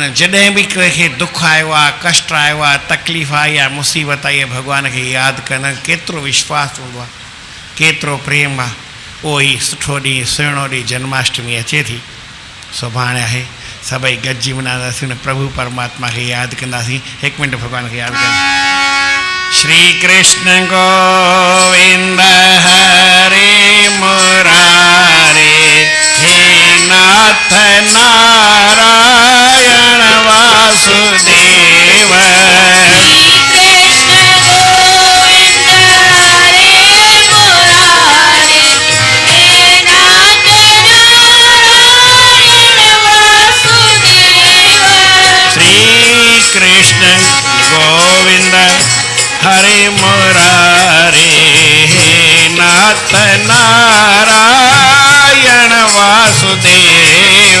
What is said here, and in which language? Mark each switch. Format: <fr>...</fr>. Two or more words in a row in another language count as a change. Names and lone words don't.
<sd>जॾहिं बि कंहिंखे दुख आयो आहे, कष्ट आयो आहे, तकलीफ़ आई आहे, मुसीबत आई आहे, भॻवान खे यादि कनि। केतिरो विश्वास हूंदो आहे, केतिरो प्रेम आहे। उहो ई सुठो ॾींहुं, सुहिणो ॾींहुं जन्माष्टमी अचे थी, सुभाणे आहे। सभई गॾिजी मल्हाईंदासीं, उन प्रभु परमात्मा खे यादि कंदासीं। हिकु मिंट भॻवान खे यादि कनि।</sd> <sa>श्री कृष्ण गोविंद हरे मुरारे, हे नाथ नारायण वासुदेव। कृष्ण गोविंद हरे मुरारे, हे नाथ नारायण वासुदेव।</sa>